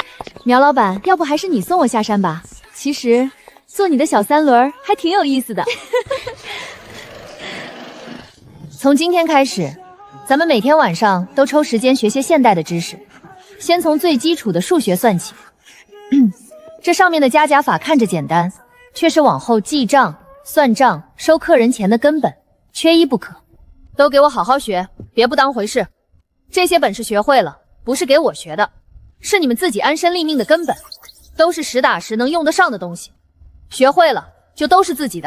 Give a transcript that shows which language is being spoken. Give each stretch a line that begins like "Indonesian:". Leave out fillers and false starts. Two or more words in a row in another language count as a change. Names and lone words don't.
Chinese: 苗老板，要不还是你送我下山吧？其实做你的小三轮还挺有意思的。从今天开始，咱们每天晚上都抽时间学些现代的知识，先从最基礎的数学算起。这上面的加减法看着简单，却是往後記賬、算賬、收客人錢的根本，缺一不可。都給我好好學，別不當回事。這些本事學會了，不是給我學的，是你們自己安身立命的根本，都是實打實能用得上的東西。學會了，就都是自己的。